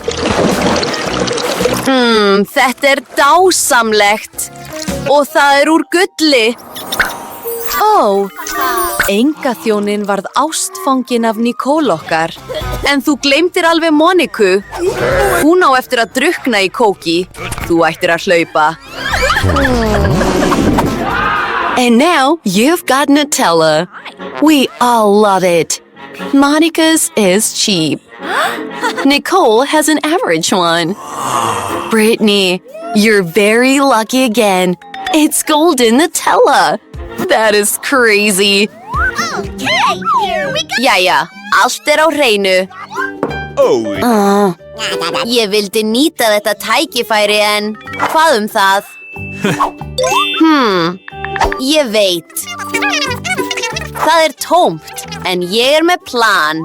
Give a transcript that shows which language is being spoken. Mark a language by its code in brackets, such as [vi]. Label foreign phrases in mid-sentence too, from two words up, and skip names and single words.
[is] Þetta er dásamlegt. Og það er úr gulli. Ó, enga þjónin varð ástfangin af Nicole okkar. En þú gleymdir alveg Moniku. Hún á eftir að drukkna í kóki. Þú ættir að hlaupa. [en] And now you've got Nutella. We all love it. Monica's is cheap. Nicole has an average one. Brittany, you're very lucky again. It's golden Nutella. That is crazy. [is] Jæja, allt er á hreinu. Oh. Ég vildi nýta þetta tækifæri en hvað um það? Ég veit. Það er tómt, en ég er með plan.